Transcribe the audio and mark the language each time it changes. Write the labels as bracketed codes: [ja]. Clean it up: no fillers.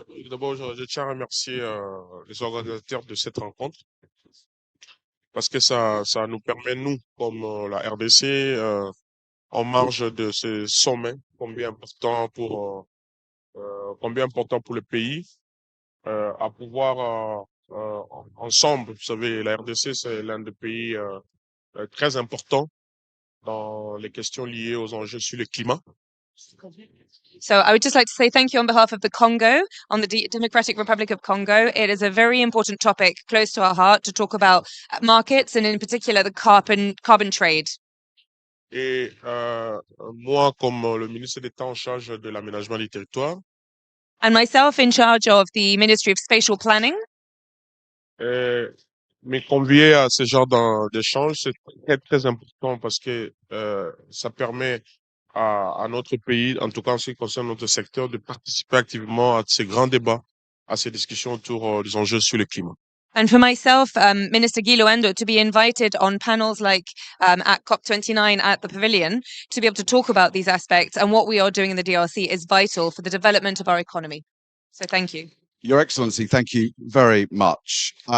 [fr] D'abord, je tiens à remercier les organisateurs de cette rencontre parce que ça nous permet, nous, comme la RDC, en marge de ce sommet, combien important pour le pays, à pouvoir ensemble, vous savez, la RDC, c'est l'un des pays très importants dans les questions liées aux enjeux sur le climat. [en] So I would just like to say thank you on behalf of the Congo, on the Democratic Republic of Congo. It is a very important topic close to our heart to talk about markets and in particular the carbon trade. [fr] Et moi, comme le ministre d'État en charge de l'aménagement du territoire, [en] And myself in charge of the Ministry of Spatial Planning. [fr] me convier à ce genre d'échange, c'est très important parce que ça permet à notre pays, en tout cas en ce qui concerne notre secteur, de participer activement à ces grands débats, à ces discussions autour des enjeux sur le climat. [en] And for myself, Minister LOANDO, to be invited on panels like at COP29 at the Pavilion, to be able to talk about these aspects and what we are doing in the DRC is vital for the development of our economy. So thank you. Your Excellency, thank you very much.